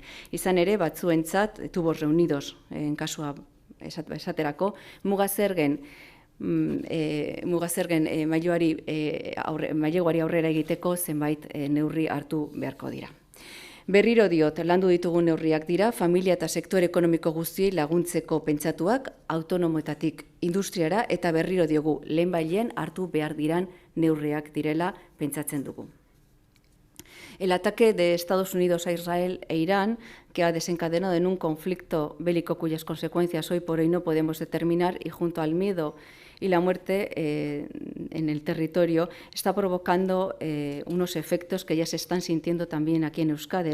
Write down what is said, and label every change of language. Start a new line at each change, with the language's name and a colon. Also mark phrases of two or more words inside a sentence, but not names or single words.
Basque: Izan ere, batzuentzat, tubos reunidos, kasua esaterako, mugazergen maileguari aurrera egiteko zenbait neurri hartu beharko dira. Berriro diot, landu ditugun neurriak dira, familia eta sektore ekonomiko guztiei laguntzeko pentsatuak, autonomoetatik industriara eta berriro diogu lehenbailen hartu behar diran neurriak direla pentsatzen dugu.
Spanish: El ataque de Estados Unidos a Israel e Irán, que ha desencadenado en un conflicto bélico cuyas consecuencias hoy por hoy no podemos determinar, y junto al miedo y la muerte en el territorio, está provocando unos efectos que ya se están sintiendo también aquí en Euskadi.